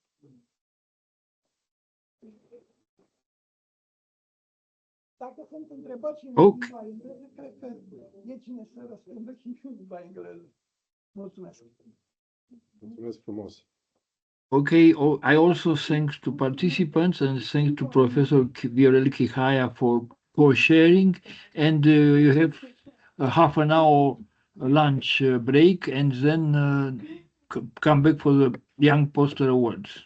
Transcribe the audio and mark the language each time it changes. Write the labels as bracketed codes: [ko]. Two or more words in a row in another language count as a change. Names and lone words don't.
[ro] Dacă sunt întrebări și în limba engleză, cred că e cine să răspundă și în limba engleză. Mulțumesc. Mulțumesc frumos. [en] Okay, I also thanks to participants and thanks to Professor Viorel Chihaya for sharing. And you have a half an hour lunch break and then come back for the Young Poster Awards.